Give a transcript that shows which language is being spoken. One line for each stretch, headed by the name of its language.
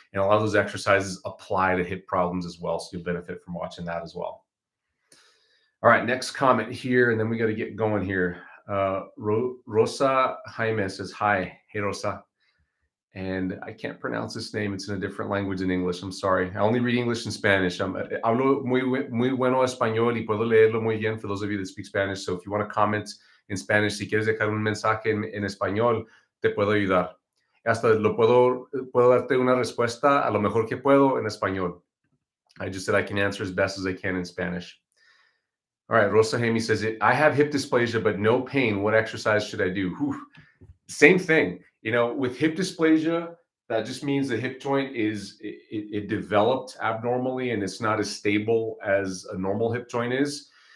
English: And a lot of those exercises apply to hip problems as well, so you'll benefit from watching that as well. All right, next comment here, and then we got to get going here. Rosa Jaime says, hi. Hey, Rosa. And I can't pronounce this name. It's in a different language in English. I'm sorry. I only read English and Spanish.
Spanish: Hablo muy bueno español y puedo leerlo muy bien,
English: for those of you that speak Spanish.
Spanish: So if you want to comment in Spanish, si quieres dejar un mensaje en español, te puedo ayudar. Hasta puedo darte una respuesta a lo mejor que puedo en español.
English: I just said I can answer as best as I can in Spanish. All right, Rosa Jaime says, I have hip dysplasia, but no pain. What exercise should I do? Whew. Same thing. With hip dysplasia, that just means the hip joint it developed abnormally, and it's not as stable as a normal hip joint is.